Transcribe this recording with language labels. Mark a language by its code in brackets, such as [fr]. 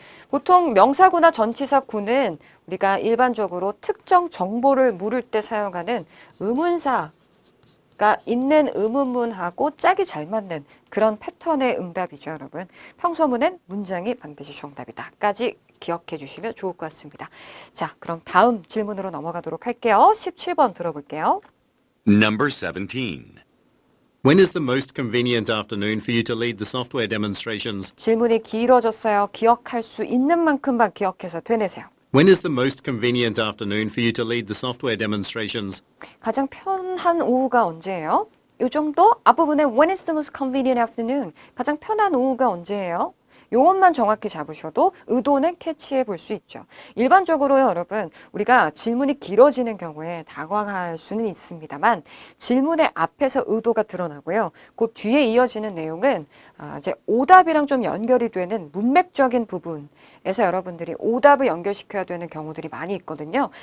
[ko] 보통 명사구나 전치사구는 우리가 일반적으로 특정 정보를 물을 때 사용하는 의문사가 있는 의문문하고 짝이 잘 맞는 그런 패턴의 응답이죠, 여러분. 평서문엔 문장이 반드시 정답이다.까지 기억해 주시면 좋을 것 같습니다. 자, 그럼 다음 질문으로 넘어가도록 할게요. 17번 들어볼게요. [en] Number 17. When is the most convenient afternoon for you to lead the software demonstrations? [ko] 질문이 길어졌어요. 기억할 수 있는 만큼만 기억해서 되뇌세요. [en] When is the most convenient afternoon for you to lead the software demonstrations? [ko] 가장 편한 오후가 언제예요? 이 정도? 앞부분에 [en] When is the most convenient afternoon? [ko] 가장 편한 오후가 언제예요? 용어만 정확히 잡으셔도 의도는 캐치해 볼 수 있죠. 일반적으로요, 여러분, 우리가 질문이 길어지는 경우에 당황할 수는 있습니다만 질문의 앞에서 의도가 드러나고요. 그 뒤에 이어지는 내용은 이제 오답이랑 좀 연결이 되는 문맥적인 부분에서 여러분들이 오답을 연결시켜야 되는 경우들이 많이 있거든요.